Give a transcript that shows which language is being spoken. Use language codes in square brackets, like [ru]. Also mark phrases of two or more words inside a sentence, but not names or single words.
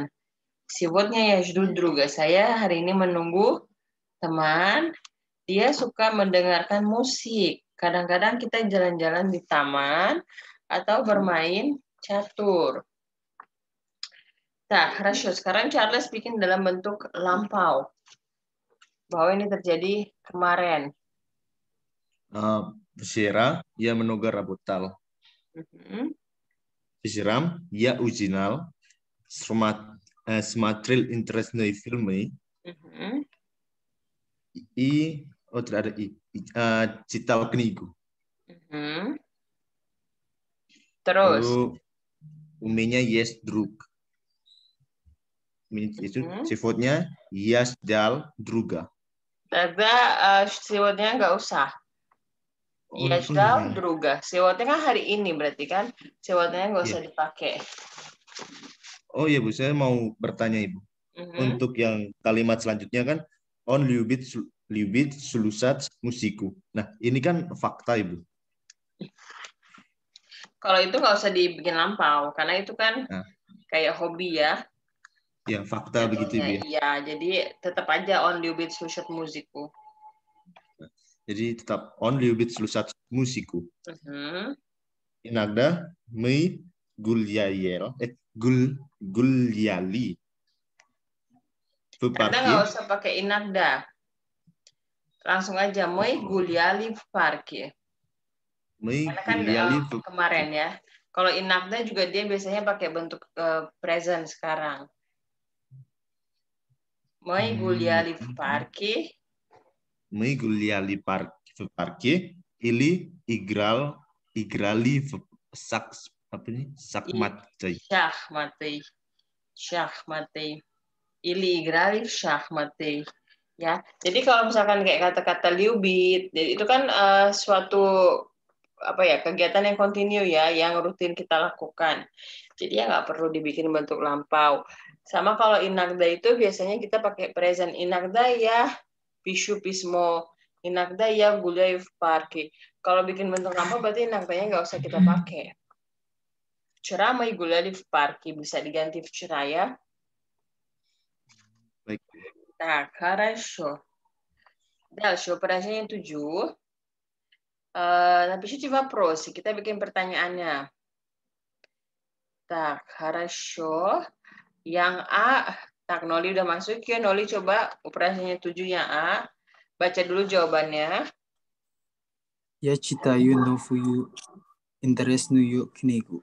[ru] Сегодня я жду друга. [id] Saya hari ini menunggu teman. Dia suka mendengarkan musik. Kadang-kadang kita jalan-jalan di taman atau bermain catur. [ru] Nah, хорошо. [id] Sekarang Charles bikin dalam bentuk lampau. Bahwa ini terjadi kemarin. [ru] Včera я много работал. Вчера я узнал, смотрел интересные фильмы и читал книгу. [id] Terus, [ru] Lalu у меня есть друг. [id] Itu sifatnya [ru] я ждал друга. [id] Тогда siwatnya nggak usah. Ya sudah, druga. Siwatnya kan hari ini berarti kan. Siwatnya nggak usah dipakai. Oh iya Bu, saya mau bertanya Ibu. Untuk yang kalimat selanjutnya kan [ru] on любит слушать музыку. [id] Nah, ini kan fakta Ibu. Kalau itu nggak usah dibikin lampau, karena itu kan kayak hobi ya. Ya, fakta begitu Ibu ya. Iya, jadi tetap aja [ru] on любит слушать музыку. [id] Jadi tetap [ru] on любит слушать музыку. Иногда мы гуляли. [id] Anda nggak usah pakai inagda. Langsung aja [ru] мы гуляли в парке. [id] Karena kan kemarin ya. Kalau inagda juga dia biasanya pakai bentuk present sekarang. [ru] Мы гуляли в парке. Мы гуляли в парке или играли в шахматы. Или играли в шахматы. [id] Ya, jadi kalau misalkan kayak kata-kata любит, itu kan suatu kegiatan yang kontinu ya, yang rutin kita lakukan. Jadi ya nggak perlu dibikin bentuk lampau. Sama kalau inagda itu biasanya kita pakai present. [ru] Inagda ya пишу письмо, иногда я гуляю в парке. [id] Kalau bikin bentuk lampau berarti inagdanya nggak usah kita pakai. [ru] Вчера мы гуляли в парке [id] bisa diganti [ru] вчера ya. [id] Baik. [ru] Так, хорошо. Дальше упражнение 7. Напишите вопросы. [id] Kita bikin pertanyaannya. [ru] Так, хорошо. [id] Yang A, tak Noli udah masuk ya. Noli coba упражнение 7 yang A. Baca dulu jawabannya. [ru] Я читаю новую интересную книгу.